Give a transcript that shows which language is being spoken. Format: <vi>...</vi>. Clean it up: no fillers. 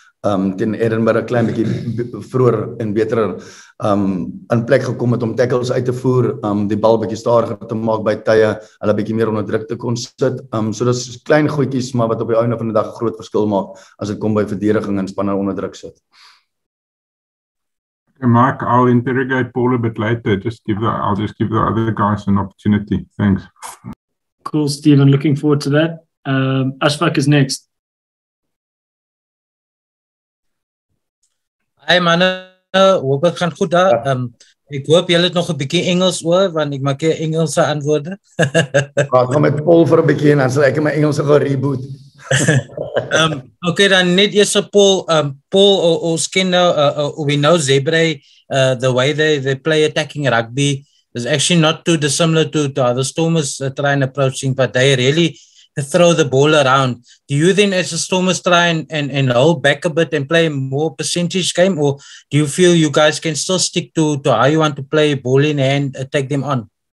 <af>teen Edinburgh 'n klein bietjie vroeër en beter in plek gekom het om tackles uit te voer, die bal bietjie stadiger te maak by tye, hulle bietjie meer onder druk te kon sit. So dis klein goedjies, maar wat op die einde van die dag 'n groot verskil maak as dit kom by verdediging en spanne onder druk sit.</af> <en>Mark, I'll interrogate Paul a bit later. I'll just give the other guys an opportunity. Thanks. Cool, Stephen. Looking forward to that. Ashfaq is next.</en> <af>Hi manne, hoop het gaan goed daar. Ek hoop julle het nog 'n bietjie Engels oor, want ek maak hier Engelse antwoorde. Praat gaan met Paul vir 'n bietjie en dan sal ek my Engelse gaan reboot. Okay, dan net eers Paul.</af> <en>Paul,</en> <af>ons ken nou,</af> <en>we know Zebre, the way they play attacking rugby is actually not too dissimilar to the Stormers try and approaching, but they really throw the ball around. Do you then as the Stormers try and hold back a bit and play more percentage game, or do you feel you guys can still stick to how you want to play ball in hand, take them on?</en>